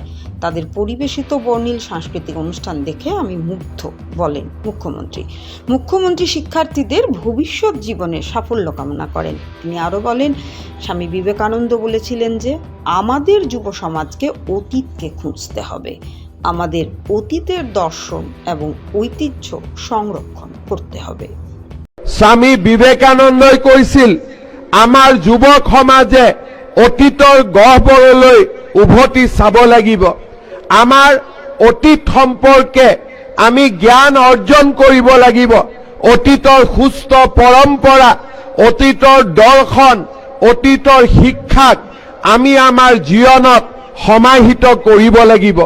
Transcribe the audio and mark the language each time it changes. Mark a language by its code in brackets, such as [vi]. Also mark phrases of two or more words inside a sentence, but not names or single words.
[bn] তাদের পরিবেশিত বর্ণিল সাংস্কৃতিক অনুষ্ঠান দেখে আমি মুগ্ধ, বলেন মুখ্যমন্ত্রী শিক্ষার্থীদের ভবিষ্যৎ জীবনের সাফল্য কামনা করেন। তিনি আরও বলেন, স্বামী বিবেকানন্দ বলেছিলেন যে আমাদের যুব সমাজকে অতীতকে খুঁজতে হবে, আমাদের অতীতের দর্শন এবং ঐতিহ্য সংরক্ষণ করতে হবে। [as] স্বামী বিবেকানন্দই কৈছিল, আমাৰ যুৱক সমাজে অতীতৰ গহ্বৰলৈ উভতি চাব লাগিব। আমাৰ অতীত সম্পৰ্কে আমি জ্ঞান অৰ্জন কৰিব লাগিব। অতীতৰ সুস্থ পৰম্পৰা, অতীতৰ দৰ্শন, অতীতৰ শিক্ষাক আমি আমাৰ জীৱনত সমাহিত কৰিব লাগিব।